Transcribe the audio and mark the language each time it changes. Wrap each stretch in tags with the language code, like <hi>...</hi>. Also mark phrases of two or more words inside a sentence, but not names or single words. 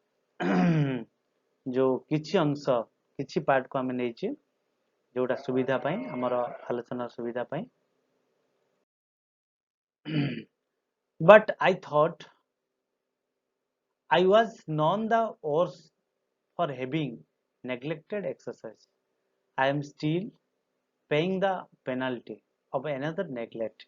<or>ଯୋଉ କିଛି ଅଂଶ କିଛି ପାର୍ଟ କୁ ଆମେ ନେଇଛି ଯୋଉଟା ସୁବିଧା ପାଇଁ ଆମର ଆଲୋଚନା ସୁବିଧା ପାଇଁ</or> <en>but I thought I was none the worse for having neglected exercise. I am still paying the penalty of another neglect.</en>